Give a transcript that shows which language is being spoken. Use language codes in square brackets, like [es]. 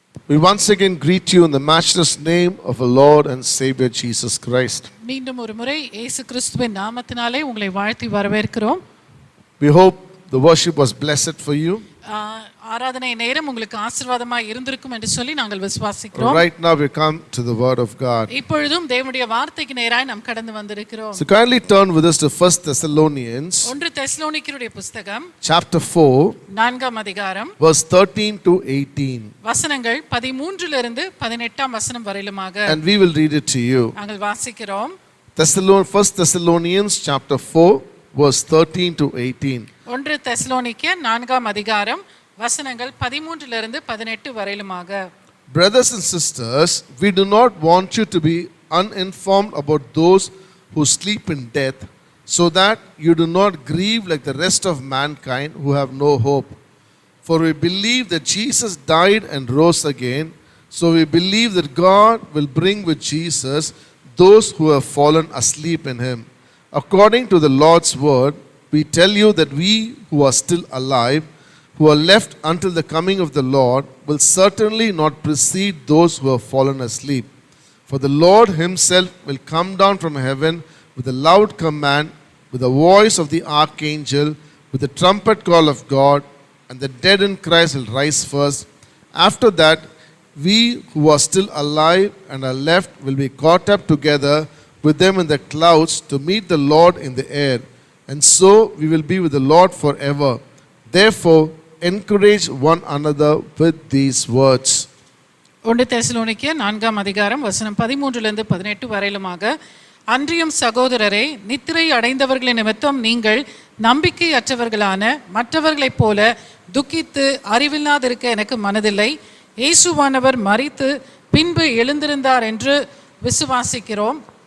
[en] We once again greet you in the matchless name of our Lord and Savior Jesus Christ. [ta] மீண்டும் ஒரு முறை இயேசு கிறிஸ்துவின் நாமத்தினாலே உங்களை வாழ்த்தி வரவேற்கிறோம். [en] We hope the worship was blessed for you. [ta] ஆராதனை நேரம் உங்களுக்கு ஆசீர்வாதமாய் இருந்திருக்கும் என்று சொல்லி நாங்கள் விசுவாசிக்கிறோம். [en] Right now we come to the word of God. [ta] இப்பொழுதும் தேவனுடைய வார்த்தைக்கு நேராய் நாம் கடந்து வந்திருக்கிறோம். [en] So kindly turn with us to 1 Thessalonians [ta] 1 தெசலோனிக்கேயருடைய புத்தகம் [en] chapter 4 [ta] 4ஆம் அதிகாரம் [en] verse 13 to 18. [ta] வசனங்கள் 13 இலிருந்து 18ஆம் வசனம் வரையிலுமாக [en] And we will read it to you. [ta] நாங்கள் வாசிக்கிறோம். [en] 1 Thessalonians chapter 4 verse 13 to 18. [ta] 1 தெசலோனிக்கேயர் 4ஆம் அதிகாரம் வசனங்கள் 13 இலிருந்து 18 வரையிலுமாக. [en] Brothers and sisters, we do not want you to be uninformed about those who sleep in death, so that you do not grieve like the rest of mankind who have no hope. For we believe that Jesus died and rose again, so we believe that God will bring with Jesus those who have fallen asleep in him. According to the Lord's word, we tell you that we who are still alive, who are left until the coming of the Lord, will certainly not precede those who have fallen asleep. For the Lord himself will come down from heaven with a loud command, with the voice of the archangel, with the trumpet call of God, and the dead in Christ will rise first. After that, we who are still alive and are left will be caught up together with them in the clouds to meet the Lord in the air. And so we will be with the Lord forever. Therefore, encourage one another with these words. [ta] 1 தெசலோனிக்கேயர் 4ஆம் அதிகாரம் வசனம் 13 இலிருந்து 18 வரையிலுமாக. அன்றியும் சகோதரரே, நித்திரை அடைந்தவர்களின் நிமித்தம் நீங்கள் நம்பிக்கையற்றவர்களான மற்றவர்களைப் போல துக்கித்து அறிவில்லாதிருக்க எனக்கு மனதில்லை. இயேசுவானவர் மரித்து பின்பு எழுந்திருந்தார் என்று விசுவாசிக்கிறோம்.